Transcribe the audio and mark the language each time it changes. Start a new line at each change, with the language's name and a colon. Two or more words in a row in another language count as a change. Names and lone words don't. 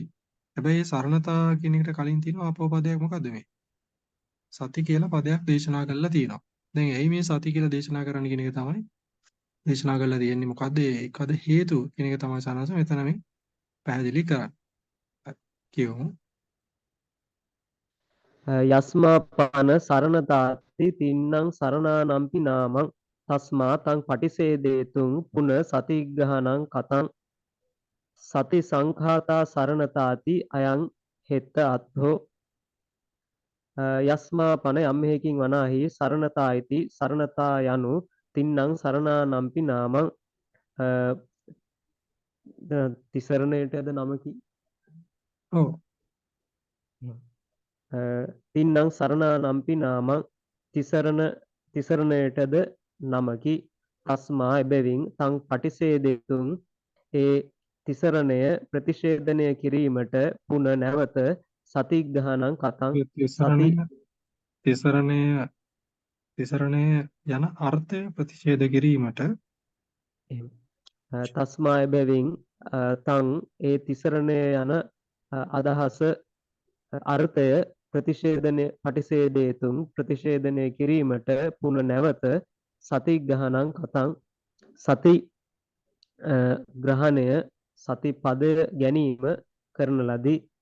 Sinhala: හැබැයි මේ සරණතා කියන එකට කලින් තියෙන ආපෝ පදයක් මොකද්ද මේ? සති කියලා පදයක් දේශනා කරලා තියෙනවා. දැන් ඇයි මේ සති කියලා දේශනා කරන්න කියන එක තමයි දේශනා කරලා තියෙන්නේ. මොකද්ද ඒකද හේතුව කියන එක තමයි සනස මෙතන මේ පැහැදිලි කරන්නේ. කියමු.
Pali: යස්මාපන සරණතාති තින්නම් සරණානම්පි නාමං තස්මා තං පටිසේදේතුං පුන සතිග්‍රහණං කතං සති සංඛාතා සරණතාති අයං හෙත්ත අත්ථෝ.
Sinhala: යස්මාපන යම් හේකින් වනාහි සරණතායිති සරණතා යනු
Pali: තින්නම් සරණානම්පි නාමං
Sinhala: තිසරණයටද නමකි. ඔව්.
Pali: තින්නම් සරණානම්පි නාමං
Sinhala: තිසරණයටද නමකි. තස්මා එබැවින්
Pali: තං පටිසේදෙතුන්
Sinhala: ඒ තිසරණය ප්‍රතිෂේධනය කිරීමට පුන නැවත
Pali: සතිග්‍රහණං කතං
Sinhala: තිසරණය යන අර්ථය ප්‍රතිෂේධ කිරීමට තස්මා එබැවින් තං ඒ තිසරණය යන අදහස අර්ථය පටිසේධනය ප්‍රතිෂේධනය කිරීමට පුන නැවත
Pali: සතිග්‍රහණං කතං
Sinhala: සති ග්‍රහණය සති පදය ගැනීම කරන ලදී.